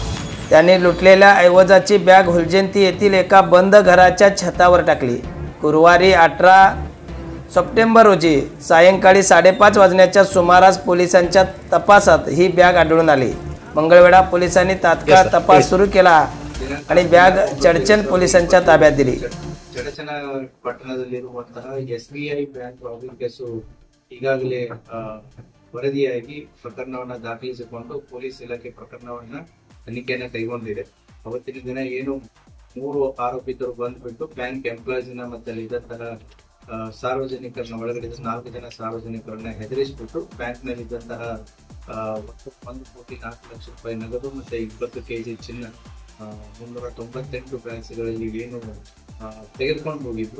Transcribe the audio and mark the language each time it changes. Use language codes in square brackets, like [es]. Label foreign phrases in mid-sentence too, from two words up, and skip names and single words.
[mr] त्यांनी लुटलेल्या ऐवजाची बॅग हुलजंती येथील एका बंद घराच्या छतावर टाकली. गुरुवारी 18 सप्टेंबर रोजी सायंकाळी 5:30 वाजण्याच्या सुमारास पोलिसांच्या तपासात ही बॅग आढळून आली. मंगळवेढा पोलिसांनी तात्काळ तपास सुरू केला आणि बॅग चडचण पोलिसांच्या ताब्यात दिली. [kn] ಚಡಚಣ ಪಟ್ಟಣದಲ್ಲಿರುವಂತಹ SBI [en] bank robbery [kn] ಕೇಸು ಈಗಾಗಲೇ ವರದಿಯಾಗಿ ಪ್ರಕರಣವನ್ನ ದಾಖಲಿಸಿಕೊಂಡು ಪೊಲೀಸ್ ಇಲಾಖೆ ಪ್ರಕರಣವನ್ನ ತನಿಖೆಯನ್ನು ಕೈಗೊಂಡಿದೆ. ಅವತ್ತಿನ ದಿನ ಏನು 3 ಆರೋಪಿತರು ಬಂದ್ಬಿಟ್ಟು [en] bank employees [kn] ಮತ್ತೆ ಇದ್ದಂತಹ ಸಾರ್ವಜನಿಕರನ್ನ ಒಳಗಡೆ 4 ಜನ ಸಾರ್ವಜನಿಕರನ್ನ ಹೆದರಿಸಿಬಿಟ್ಟು ಬ್ಯಾಂಕ್ ನಲ್ಲಿ ಇದ್ದಂತಹ 1,04,00,000 ರೂಪಾಯಿ ನಗದು ಮತ್ತೆ 20 kg ಚಿನ್ನ 398 ಬ್ಯಾಗ್ಸ್ಗಳಲ್ಲಿ ಏನು ತೆಗೆದುಕೊಂಡು ಹೋಗಿದ್ರು.